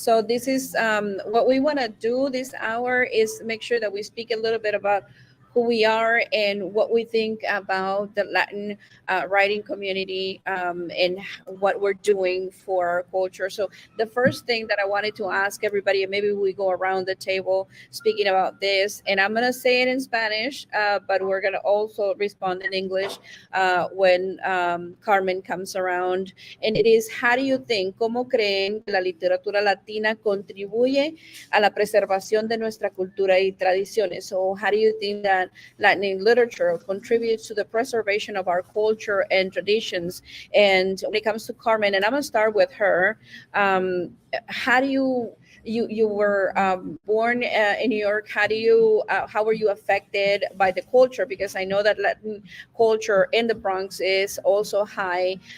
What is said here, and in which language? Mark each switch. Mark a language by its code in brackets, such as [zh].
[en] So this is what we want to do this hour is make sure that we speak a little bit about who we are and what we think about the Latin writing community and what we're doing for our culture. So the first thing that I wanted to ask everybody, and maybe we go around the table speaking about this, and I'm gonna say it in Spanish, but we're gonna also respond in English when Carmen comes around. [es] And it is, how do you think, cómo creen que la literatura latina contribuye a la preservación de nuestra cultura y tradiciones? [en] So how do you think that Latin literature contributes to the preservation of our culture and traditions? And when it comes to Carmen, and I'm gonna start with her, how do you were born in New York. How were you affected by the culture? Because I know that Latin culture in the Bronx is also high.